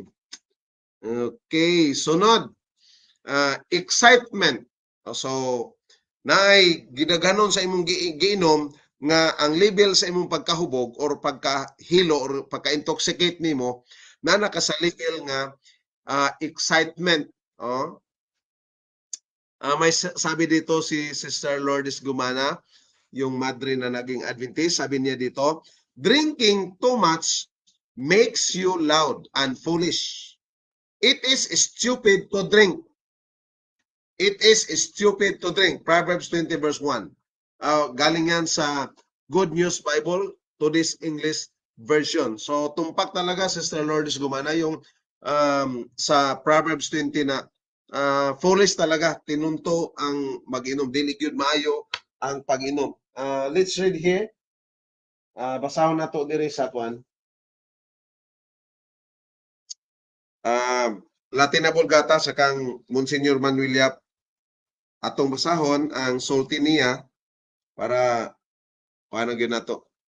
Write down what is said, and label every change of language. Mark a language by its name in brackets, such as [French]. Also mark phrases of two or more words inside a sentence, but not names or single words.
[Cebuano] Okay, sunod. Excitement. So, naay gidaganon sa imong giinom nga ang level sa imong pagkahubog or pagkahilo or pagka-intoxicate nimo na naka sa level nga excitement. [Filipino] May sabi dito si Sister Lourdes Gumana, yung madre na naging Adventist, sabi niya dito, [English] drinking too much makes you loud and foolish. It is stupid to drink. It is stupid to drink. [Filipino] Proverbs 20 verse 1. Galing yan sa Good News Bible [English] to this English version. [Filipino] So, tumpak talaga, Sister Lourdes Gumana, yung sa Proverbs 20 na foolish talaga, [Cebuano] tinunto ang mag-inom. Dili gyud maayo ang pag-inom. [English] Let's read here. [Cebuano] Basahon na to diri sa kwan. Latin na Vulgata sa kang Monsignor Manuel Yap. Atong basahon ang sulti niya para paano gyud nato.